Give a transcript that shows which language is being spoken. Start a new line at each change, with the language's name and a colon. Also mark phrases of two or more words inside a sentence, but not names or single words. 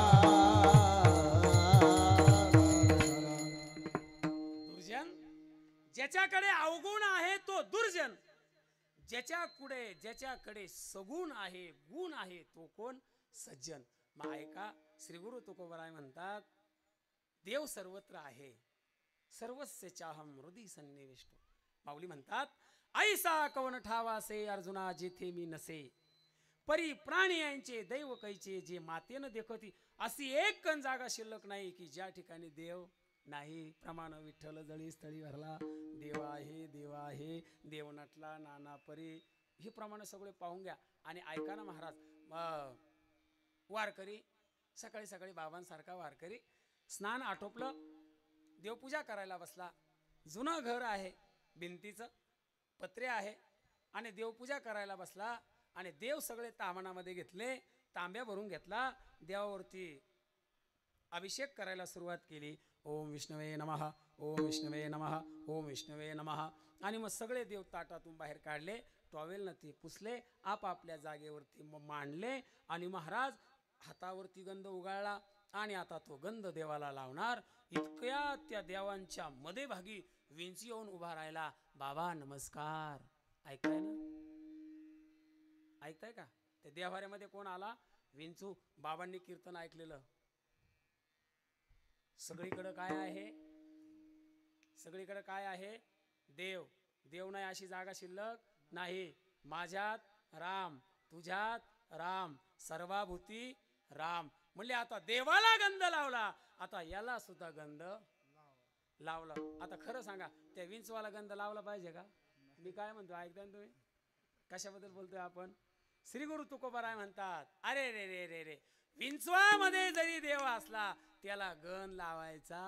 Marathi: दुर्जन. ज्याच्याकडे अवगुण आहे तो दुर्जन. ज्याच्याकडे सगुण आहे, गुण आहे तो कोण? सज्जन. मग ऐका, श्री गुरु तुकोबराय म्हणतात देव सर्वत्र आहे,
Sanskrit: सर्वस्य चाहम हृदय सन्निविष्टो.
Marathi: माऊली म्हणतात ऐसा कवन ठावासे अर्जुना जेथे मी नसे, परी प्राणी यांचे दैव कैचे जे मातेनं देखती. अशी एक कण जागा शिल्लक नाही की ज्या ठिकाणी देव नाही. प्रमाण विठ्ठल जळी स्थळी भरला, देव आहे देव आहे, देव नटला नाना परी. हे प्रमाण सगळे पाहून घ्या. आणि ऐका ना महाराज, वारकरी सकाळी सकाळी बाबांसारखा वारकरी स्नान आटोपलं, देवपूजा करायला बसला. जुनं घर आहे, भिंतीचं पत्रे आहे, आणि देवपूजा करायला बसला. आणि देव सगळे तामणामध्ये घेतले, तांब्या भरून घेतला, देवावरती अभिषेक करायला सुरुवात केली.
Sanskrit: ओम विष्णवे नमः, ओम विष्णवे नमः, ओम विष्णवे नमः.
Marathi: आणि मग सगळे देव ताटातून बाहेर काढले, टॉवेलनं ते पुसले, आपापल्या जागेवरती मांडले. आणि महाराज हातावरती गंध उगाळला आणि आता तो गंध देवाला लावणार. इतक्या त्या देवांच्या मध्ये भागी विंची येऊन उभा राहिला. बाबा नमस्कार. ऐकताय ना? ऐकताय का? त्या देवाऱ्यामध्ये कोण आला? विंचू. बाबांनी कीर्तन ऐकलेलं. सगळीकडे काय आहे? सगळीकडे काय आहे? देव. देव नाही अशी जागा शिल्लक नाही. माझ्यात राम, तुझ्यात राम, सर्वाभूती राम. म्हणले आता देवाला गंध लावला, आता याला सुद्धा गंध लावला. आता खरं सांगा, त्या विंचवाला गंध लावला पाहिजे का? मी काय म्हणतो ऐकता ना तुम्ही? कशाबद्दल बोलतोय आपण? श्री गुरु तुकोबाराय म्हणतात अरे रे रे रे रे, विंचवामध्ये जरी देव असला त्याला गंध लावायचा.